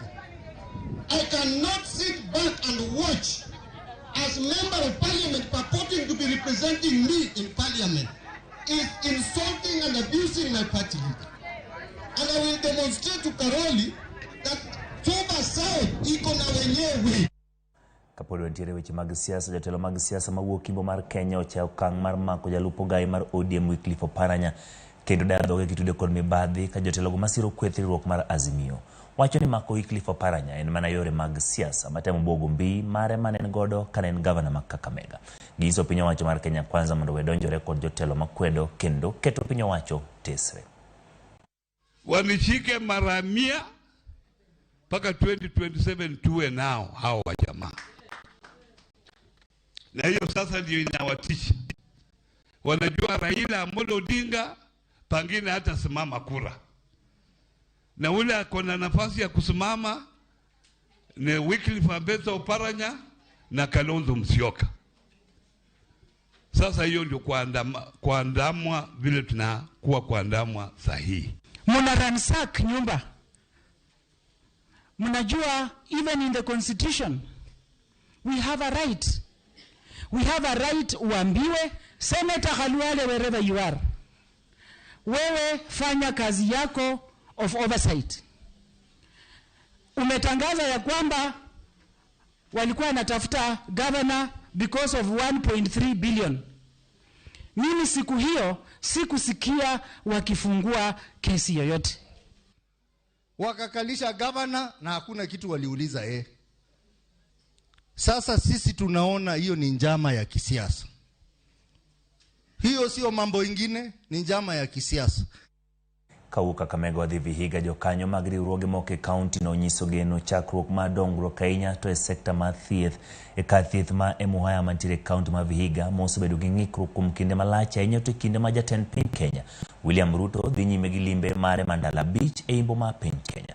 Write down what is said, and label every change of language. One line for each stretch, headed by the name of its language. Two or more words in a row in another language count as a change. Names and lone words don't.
English: I cannot sit back and watch as member of parliament purporting to be representing me in parliament is insulting and abusing my party leader. And I will demonstrate to Karoli that Suba South
Swahili: iko na wenyewe.
Luo (Kenya and Tanzania): Kapod wantiere weche mag siasa, jotelo mag siasa mawuok Kimbo mar Kenya ochayo okang' mar mako jalupo gai mar ODM Wycliffe Oparanya kendo dhoge kitude kod mibadhi ka jotelo go masiro kwethruok mar Azimio. Wacho ni mako Wycliffe Oparanya en mana yore mag siasa matemo bogo mbii mare manen godo kanen gavana ma Kakamega. Giso piny owacho mar Kenya Kwanza mondo wedonjore kod jotelo makwedo kendo keto piny owacho tesre.
Swahili: Wanishike mara 100 mpaka 2027 tuwe nao hao wa jamaa. Na hiyo sasa ndio inawatisha. Wanajua Raila Amolo Odinga pangine hata simama kura. Na ule akona nafasi ya kusimama ni Wycliffe Oparanya na Kalonzo Musyoka. Sasa hiyo ndio kuandamwa vile tunakuwa kuandamwa sahihi. Muna ransack nyumba.
English: Mnajua even in the constitution we have a right. We have a right uambiwe Senator Khalwale wherever you are.
Swahili: Wewe fanya kazi yako
English: of oversight.
Swahili: Umetangaza ya kwamba walikuwa wanatafuta governor
English: because of
Swahili: 1.3 billion. Mimi siku hiyo sikusikia wakifungua kesi yoyote. Wakakalisha governor na hakuna kitu waliuliza Sasa sisi tunaona hiyo ni njama ya kisiasa. Hiyo sio mambo ingine, ni njama ya kisiasa.
Luo (Kenya and Tanzania): Kawuok Kakamega wadhi Vihiga jokanyo mag riwruoge moko e kaunti no nyiso geno chakruok ma dongruok ahinya to e sekta mar thieth e kar thieth ma Emuhaya mantiere kaunti ma Vihiga mosebedo gi ng'ikruok kuom kinde malach ahinya to kinde ma jatend piny Kenya William Ruto dhi nyime gi limbe mare mandala beach e imbo ma piny Kenya.